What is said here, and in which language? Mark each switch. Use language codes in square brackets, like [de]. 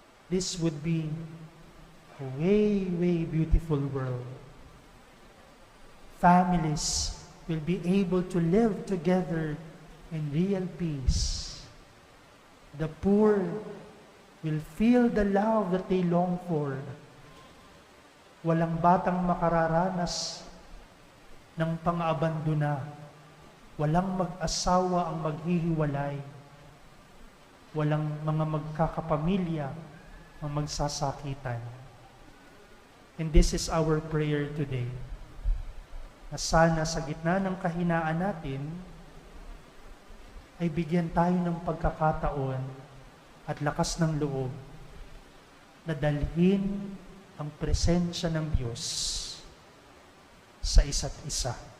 [en] This would be a way, way beautiful world. Families will be able to live together in real peace. The poor will feel the love that they long for. [tl] Walang batang makararanas ng pang-abandona. Walang mag-asawa ang maghihiwalay. Walang mga magkakapamilya ang magsasakitan. [en] And this is our prayer today. [tl] Na sana sa gitna ng kahinaan natin, ay bigyan tayo ng pagkakataon at lakas ng loob na dalhin ang presensya ng Diyos sa isa't isa.